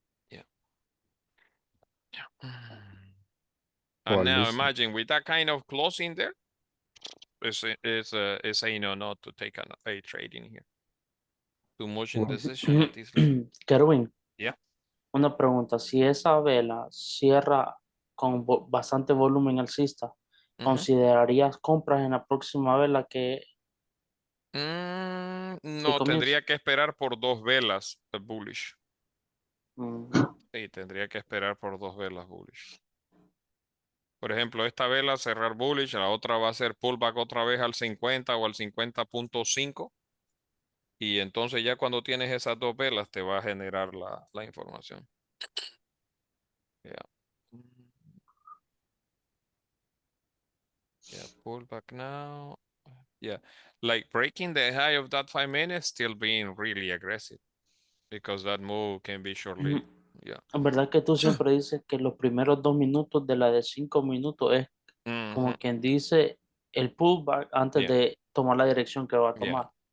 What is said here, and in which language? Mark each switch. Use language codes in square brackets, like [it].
[en] Yeah. And now imagine with that kind of closing there, it's a no not to take a trade in here. Too much indecision at this level. Kerwin, Yeah. [es] una pregunta. Si esa vela cierra con bastante volumen alcista, ¿considerarías compras en la próxima vela que no, tendría que esperar por 2 velas bullish. Sí, tendría que esperar por 2 velas bullish. Por ejemplo, esta vela cerrar bullish, la otra va a ser pullback otra vez al 50 o al 50.5. Y entonces ya cuando tienes esas 2 velas te va a generar la información. [en] Yeah. Yeah, pullback now. Yeah, like breaking the high of that 5 minutes, still being really aggressive because that move can be shortly. Yeah. [es] ¿Verdad que tú siempre dices que los primeros 2 minutos de la de 5 minutos es como quien dice el pullback antes de tomar la dirección que va a tomar?